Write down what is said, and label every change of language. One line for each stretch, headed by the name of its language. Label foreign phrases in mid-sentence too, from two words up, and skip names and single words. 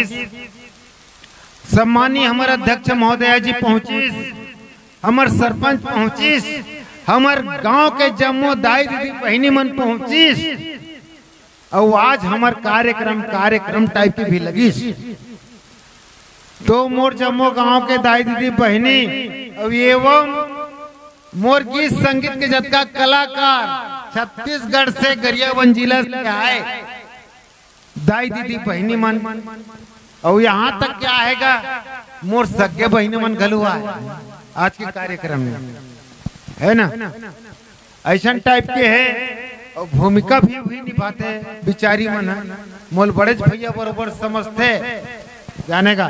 Chhattisgarhi: सम्मानीय हमारे अध्यक्ष महोदय जी पहुंची, हमार सरपंच पहुंची, हमार गांव के जम्मो दाई दीदी बहनी मन पहुंची, और आज हमार कार्यक्रम टाइप की भी लगी। तो मोर जम्मो गांव के दाई दीदी बहनी एवं मोर गीत संगीत के जतका कलाकार छत्तीसगढ़ से गरियाबंद जिला से आए दाई दीदी बहनी मन, और यहाँ तक क्या आएगा मोर सगे बहनी मन घलुआ आज के कार्यक्रम में, है ना। ऐसा टाइप के है और भूमिका भी वही निभाते बिचारी मन है, मोल बड़े भैया बरोबर समझते जाने का।